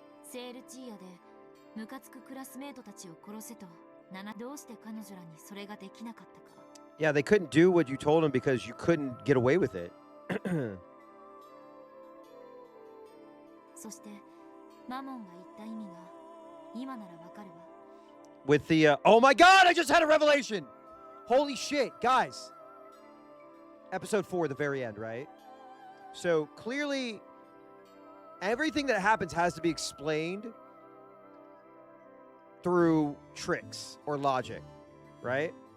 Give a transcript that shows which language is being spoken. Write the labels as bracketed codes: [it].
[ja] セールチーヤでムカつくクラスメートたちを殺せとどうして彼女らにそれができなかったか。 [en] Yeah, they couldn't do what you told them because you couldn't get away with it. [ja] そしてマモンが言った意味が今ならわかるわ。 [en] With the, oh my god, I just had a revelation! Holy shit, guys. Episode 4, the very end, right? So clearly, everything that happens has to be explained through tricks or logic, right?